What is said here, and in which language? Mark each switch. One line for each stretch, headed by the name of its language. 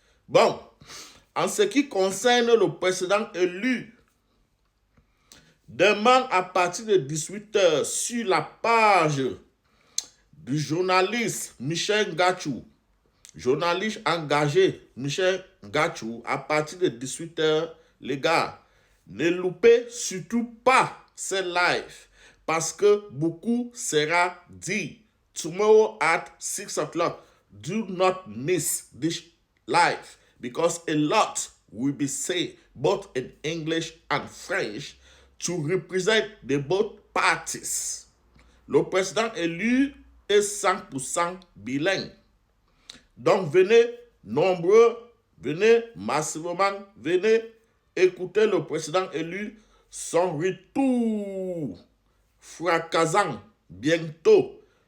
French: Bon, en ce qui concerne le président élu, demain à partir de 18h sur la page du journaliste Michel Ngachou, journaliste engagé Michel Ngachou, à partir de 18h, les gars, ne loupez surtout pas ce live parce que beaucoup sera dit.
English: Tomorrow at 6 o'clock, do not miss this live because a lot will be said both in English and French to represent the both parties.
French: Le président élu est 100% bilingue. Donc venez nombreux, venez massivement, venez écouter le président élu, son retour fracassant bientôt.